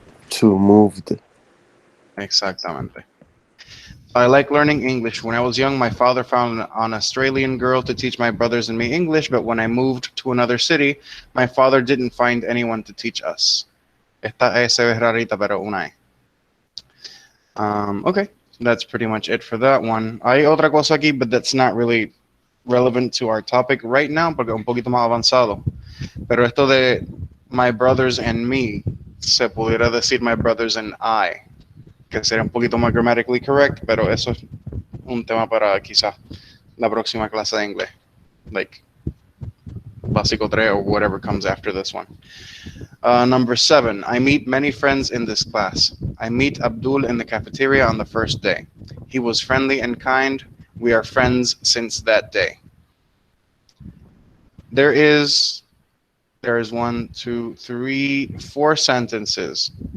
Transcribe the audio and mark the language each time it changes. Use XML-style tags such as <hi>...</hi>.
<en>To moved.</en> <es>Exactamente.</es> <en>I like learning English. When I was young, my father found an Australian girl to teach my brothers and me English, but when I moved to another city, my father didn't find anyone to teach us.</en> <es>Esta S es rarita, pero una E.</es> <en>Okay, that's pretty much it for that one.</en> <es>Hay otra cosa aquí,</es> <en>but that's not really relevant to our topic right now,</en> <es>porque es un poquito más avanzado. Pero esto de</es> <en>my brothers and me,</en> <es>se pudiera decir</es> <en>my brothers and I,</en> <es>que sería un poquito más</es> <en>grammatically correct,</en> <es>pero eso es un tema para quizás la próxima clase de inglés, like básico 3</es> <en>or whatever comes after this one. Number 7, I meet many friends in this class. I meet Abdul in the cafeteria on the first day. He was friendly and kind. We are friends since that day. There is 1, 2, 3, 4 sentences.</en>